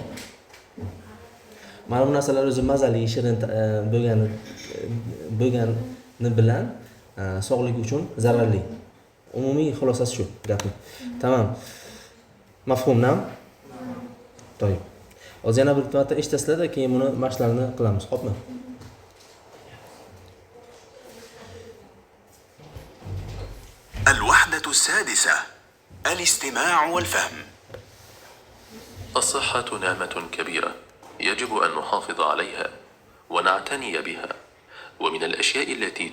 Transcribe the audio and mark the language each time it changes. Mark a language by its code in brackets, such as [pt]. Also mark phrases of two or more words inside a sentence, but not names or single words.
[uz] Mana bu narsalar o'zi mazali, shirin bo'lgani bilan sog'lik uchun zararli. Umumiy xulosasi shu gapning. Tamam. Mafhummi? To'g'ri. Hozir yana bir marta eshitasizlar-da, keyin buni mashqlarni qilamiz, xo'pmi? [ar] الوحدة السادسة: الاستماع والفهم. الصحة نعمة كبيرة يجب أن نحافظ عليها ونعتني بها، ومن الأشياء التي